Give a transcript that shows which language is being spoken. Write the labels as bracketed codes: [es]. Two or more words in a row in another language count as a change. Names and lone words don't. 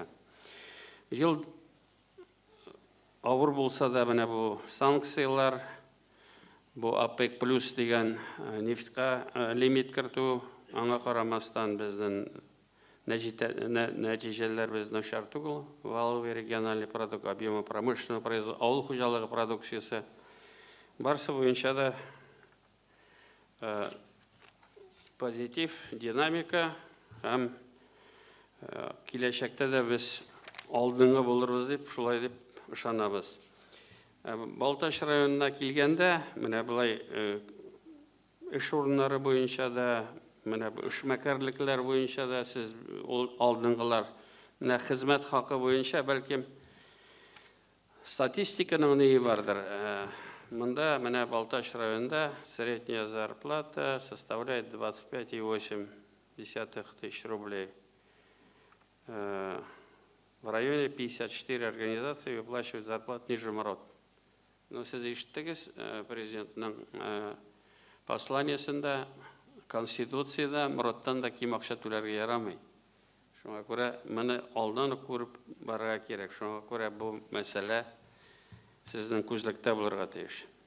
[tt] Ел авыр булса да менә бу санкциялар, бу ОПЕК+ дигән нефтька лимит кертү, аңа карамастан безнең нәтиҗәләр безнең шар түгел. [ru] Валовый региональный продукт, объемы промышленного производства, [tt] авыл хуҗалыгы продукциясе барсы буенча да позитив, динамика һәм Киләчәктә дә без алдыңғы булырбыз дип, шулай дип ышанабыз. Балташ районына килгәндә, менә булай эш урыннары буенча да, менә эшмәкәрлекләр буенча да сез алдыңгылар. Менә хезмәт хакы буенча бәлки статистиканың ние бардыр. Монда менә Балташ районында [ru] средняя зарплата составляет 25,8 тысяч рублей. В районе 54 организации выплачивают зарплату ниже МРОТ. [tt] Но сіз ишеттегез президентның посланиесында, конституцияда МРОТтан да ким акча түләргә ярамый. Шуңа күрә моны алдан күреп барырга кирәк. Шуңа күрә бу мәсьәлә сезнең күзлектә булырга тиеш.